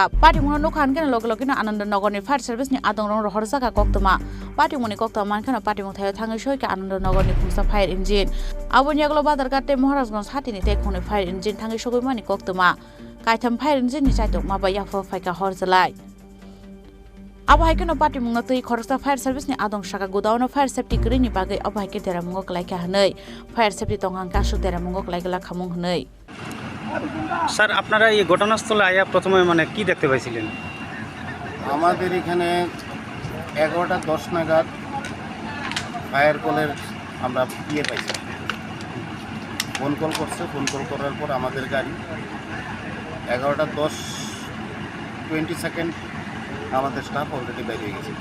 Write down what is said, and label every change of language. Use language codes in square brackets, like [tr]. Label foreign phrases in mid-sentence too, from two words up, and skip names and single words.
[trp] patimungno nokhan kena logina Anand Nagar ni [en] fire service [trp] ni adongrong rohor jaga koktoma patimuni koktoma mankana patimung thayo thangai soika Anand Nagar ni khungsa [en] fire engine [trp] abun yagolo badargate Maharajganj hatini te khone [en] fire engine [trp] thangai sogoi mani koktoma kaitam [en] fire engine [trp] ni chaitok maba yafo faika hor jalai Abahikeno party mungno tei khoroksa [en] fire service [trp] ni adong saka godaun [en] fire safety [trp] krini bagai abahike dera mungo klaika hanei [en] fire safety [trp] tonghang kasu dera mungo klaigala khamung hanei [bn] স্যার আপনারা এই ঘটনাস্থলে আয়া প্রথমে মানে কি দেখতে পাইছিলেন? আমাদের এখানে 11টা 10 নাগাদ ফায়ার কলের আমরা পাইছি, [en] phone call [bn] করছে, [en] phone call [bn] করার পর আমাদের গাড়ি 11টা 10-20 সেকেন্ড আমাদের স্টাফ অলরেডি বাইরে হয়ে গেছে।